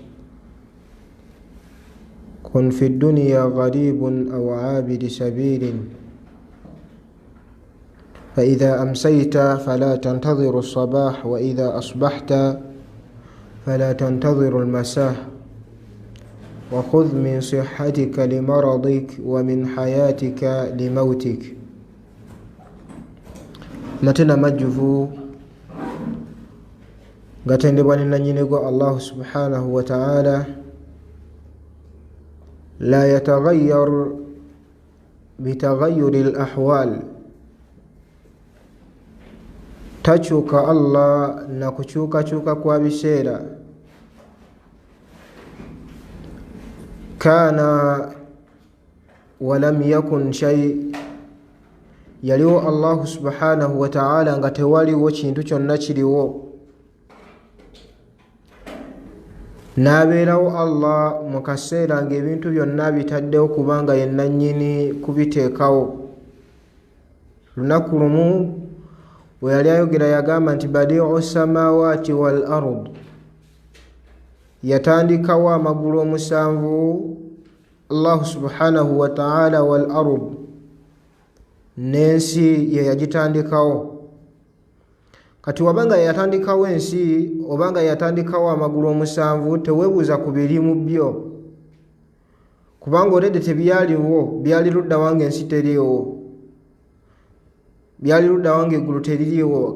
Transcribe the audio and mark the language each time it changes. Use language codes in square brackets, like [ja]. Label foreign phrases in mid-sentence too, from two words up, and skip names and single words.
[ar] كن في الدنيا غريب أو عابد سبيل، فإذا أمسيت فلا تنتظر الصباح، وإذا أصبحت فلا تنتظر المساء. وخذ من صحتك لمرضك ومن حياتك لموتك. [lg] matena majjuvu gatendebwa ne nannyinigo [ar] الله سبحانه وتعالى. لا يتغير بتغير الأحوال, [lg] takyuka Allah na kukyukakyuka kwa biseera. [ar] كان ولم يكن شيء, [lg] yaliwo [ar] الله سبحانه وتعالى [lg] nga tewaliwo kintu kyonna kiriwo. n'abeerawo Allah mu kaseera ng'ebintu byonna bitaddewo kubanga ye nannyini kubiteekawo. lunaku lumu we yali ayogera yagamba nti [ar] بديع السماوات والأرض, [lg] yatandikawo amagulu omusanvu [ar] الله سبحانه وتعالى، والأرض, [lg] n'ensi ye yagitandikawo. kati wabanga yatandikawo ensi obanga yatandikawo amagulu omusanvu, teweebuuza ku birimu byo, kubanga olede tebyaliwo, byali ludda wange ensi teriiwo, byali ludda wange eggulu teririiwo.